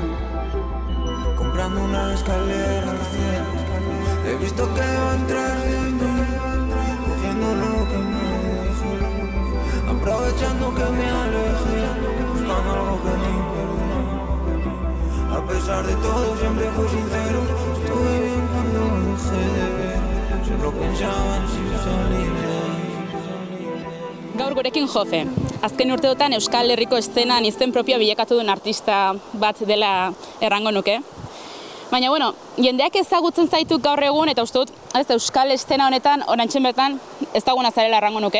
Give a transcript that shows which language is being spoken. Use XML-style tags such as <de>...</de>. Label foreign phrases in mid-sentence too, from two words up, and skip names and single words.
<es>Comprando una escalera al cielo, he visto que van tras de mí, cogiendo lo que me dejé, aprovechando que me alejé, buscando algo que me perdone. A pesar de todo siempre fui sincero, estuve bien cuando dejé de ver, solo pensaba en si salir de ahí.</es> <eu>Gaur gurekin Jofe. Azken urteotan Euskal Herriko eszenan izen propioa bilakatu duen artista bat dela errango nuke. Baina, bueno, jendeak ezagutzen zaitu gaur egun, eta uste dut, Euskal eszena honetan, oraintxe bertan, ezaguna zarela errango nuke.</eu>